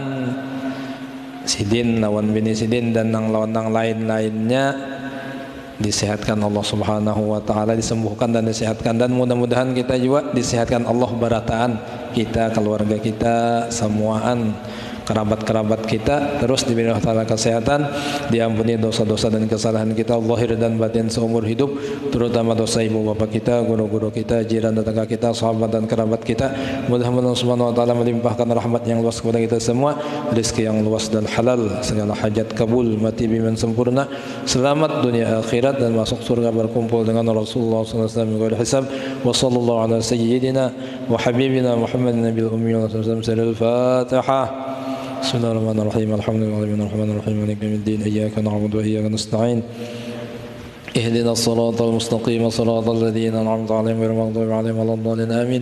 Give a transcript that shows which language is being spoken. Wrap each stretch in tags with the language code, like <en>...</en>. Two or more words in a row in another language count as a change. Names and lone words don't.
<bjn>Sidin lawan bini Sidin dan nang lawan nang lain-lainnya disehatkan Allah</bjn> <ar>سبحانه وتعالى,</ar> <bjn>disembuhkan dan disehatkan, dan mudah-mudahan kita juga disehatkan Allah barataan kita, keluarga kita, semuaan kerabat-kerabat kita terus diberi</bjn> <ar>الله تعالى</ar> <bjn>kesehatan, diampuni dosa-dosa dan kesalahan kita zahir dan batin seumur hidup, terutama dosa ibu bapak kita, guru-guru kita, jiran tetangga kita, sahabat dan kerabat kita. Mudah-mudahan</bjn> <ar>سبحانه وتعالى</ar> <bjn>melimpahkan rahmat yang luas kepada kita semua, rezeki yang luas dan halal, segala hajat kabul, mati biman sempurna, selamat dunia akhirat dan masuk surga berkumpul dengan</bjn> <ar>رسول الله صلى الله عليه وسلم</ar> <bjn>hisab.</bjn> <ar>وصلى الله على سيدنا وحبيبنا محمد النبي الأمي وسلم. Al-Fatihah. بسم الله الرحمن الرحيم. الحمد لله الرحمن الرحيم. مالك يوم الدين. إياك نعبد وإياك نستعين. اهدنا الصراط المستقيم صراط الذين أنعمت عليهم غير المغضوب عليهم ولا الضالين آمين.</ar>